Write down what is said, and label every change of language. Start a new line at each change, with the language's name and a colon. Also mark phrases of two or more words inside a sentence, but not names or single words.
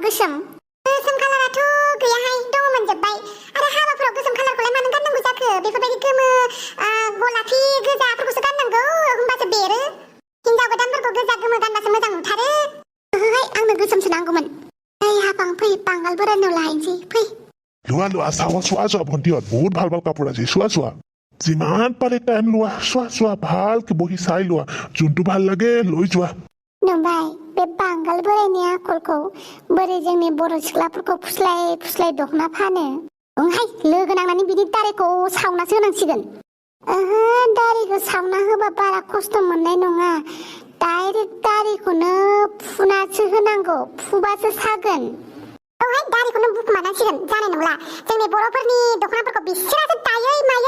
Bodo: गोसोम कालाराथ' गैयाहाय दङमोन जोब्बाय आरो हाबाफोराव गोसोम कालारखौलाय मानो गाननांगौ जाखो? बेफोरबायदि गोमो गलाफि गोजाफोरखौसो गाननांगौ होमबासो बेरो। हिनजाव गोदानफोरखौ गोजा गोमो गानबासो मोजां नुथारो। ओहोहाय आंनो गोसोमसो नांगौमोन। हाफां फै बांगाल बोरायनाव लायनोसै फै।
Assamese: লোৱা চোৱা ভণ্টিহঁত বহুত ভাল কাপোৰ আছে চোৱা যিমান পাৰে টাইম লোৱা চোৱা ভালকে বহি চাই লোৱা যোনটো ভাল লাগে লৈ যোৱা
Bodo: नंबाय बे बांगाल बोरायनि आखलखौ बोरै जोंनि बर' सिख्लाफोरखौ फुस्लाय दखना फानो ओंहाय लोगो नांनानै बिनि दारिखौ सावनासो होनांसिगोन ओहो दारिखौ सावना होबा बारा खस्थ' मोननाय नङा डाइरेक्ट दारिखौनो फुनासो होनांगौ फुबासो सागोन औहाय दारिखौनो बुखुमानांसिगोन जानाय नंला जोंनि बर'फोरनि दखनाफोरखौ बिसोरासो दायै मायै